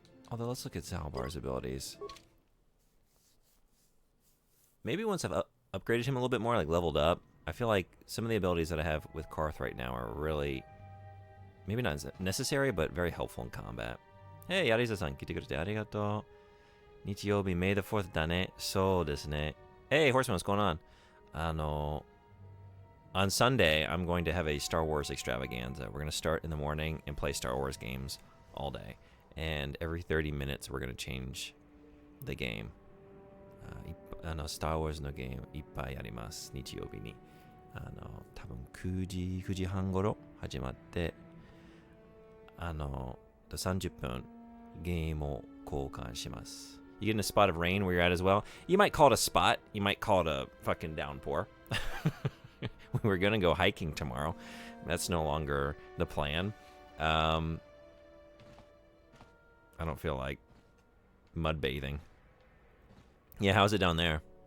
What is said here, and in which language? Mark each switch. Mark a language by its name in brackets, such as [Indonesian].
[English] Although, let's look at Zalbar's abilities. Maybe once I've upgraded him a little bit more, like leveled up, I feel like some of the abilities that I have with Karth right now are really, maybe not necessary, but very helpful in combat. Hey, [Japanese] Yariza-san, 来てくれてありがとう。日曜日、May the 4th だね。そうですね。 [English] Hey, Horseman, what's going on? On Sunday, I'm going to have a Star Wars extravaganza. We're going to start in the morning and play Star Wars games all day. And every 30 minutes, we're going to change the game. [Japanese] Star Wars のゲームいっぱいあります。日曜日に。多分9時半頃始まって、30分ゲームを交換します。 [English] You getting a spot of rain where you're at as well? You might call it a spot. You might call it a fucking downpour. We were going to go hiking tomorrow. That's no longer the plan. I don't feel like mud bathing. Yeah, how's it down there?